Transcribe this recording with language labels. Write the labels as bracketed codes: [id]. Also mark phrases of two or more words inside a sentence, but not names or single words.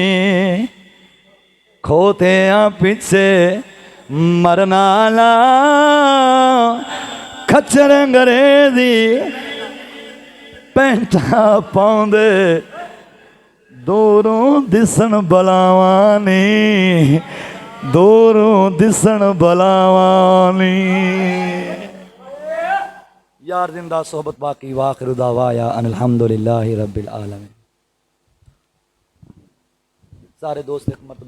[pa] کھوتیاں پیچھے مرنا نا، خچر انگریزی پینٹا پاؤندے، دوروں دسن بلاوانی، دوروں دسن بلاوانی. یار زندہ صحبت باقی, [ar] وآخر دعوانا أن الحمد لله رب العالمين. [pa] سارے دوست ایک مرتبہ